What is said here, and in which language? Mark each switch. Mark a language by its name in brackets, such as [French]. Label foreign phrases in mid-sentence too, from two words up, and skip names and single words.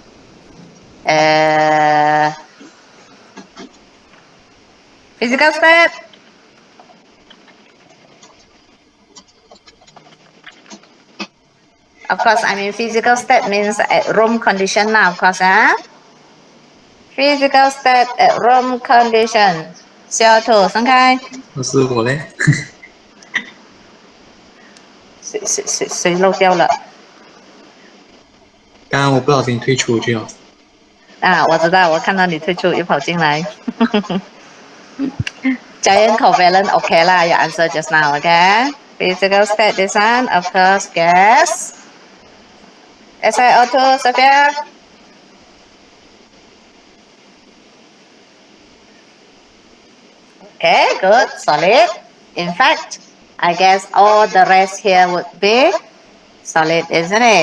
[English] Physical state. Of course, I mean physical state means at room condition now, of course. Physical state at room condition. CO2, [Chinese] 松开。老师我嘞？谁漏掉了？刚刚我不小心退出去了。我知道，我看到你退出又跑进来。 [English] Giant covalent, okay lah. Your answer just now, okay? Physical state, this one, of course, gas. SiO2, Sophia. Okay, good, solid. In fact, I guess all the rest here would be solid, isn't it?